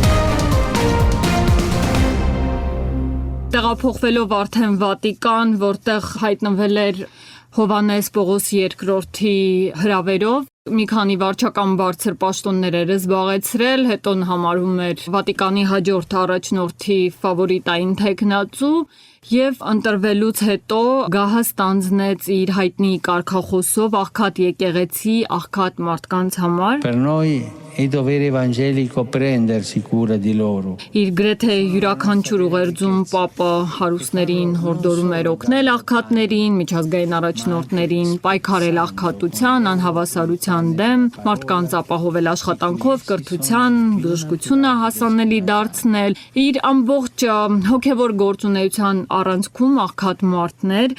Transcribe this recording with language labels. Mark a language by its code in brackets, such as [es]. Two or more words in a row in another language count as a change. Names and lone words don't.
[hy] Տեղափոխվելով արդեն Վատիկան, որտեղ հայտնվել էր Հովհաննես Պողոս II-ի հրավերով, մի քանի վարչական բարձր պաշտոններ էր զբաղեցրել, հետո համարվում էր Վատիկանի հաջորդ առաջնորդի ֆավորիտային թեկնածու եւ ընտրվելուց հետո գահը ստանձնեց իր հայտնի կարգախոսով աղքատ եկեղեցի, աղքատ մարդկանց համար։ [it] Per noi è dovere evangelico prendersi cura di loro. [hy] Իր գրեթե յուրաքանչյուր ուղերձում Պապը հարուստներին հորդորում էր օգնել աղքատներին, միջազգային առաջնորդներին, պայքարել աղքատության, անհավասարության դեմ, մարդկանց ապահովել աշխատանքով, կրթության, բժշկությունը հասանելի դարձնել։ Իր ամբողջ հոգևոր գործունեության առանցքում աղքատ մարդներ։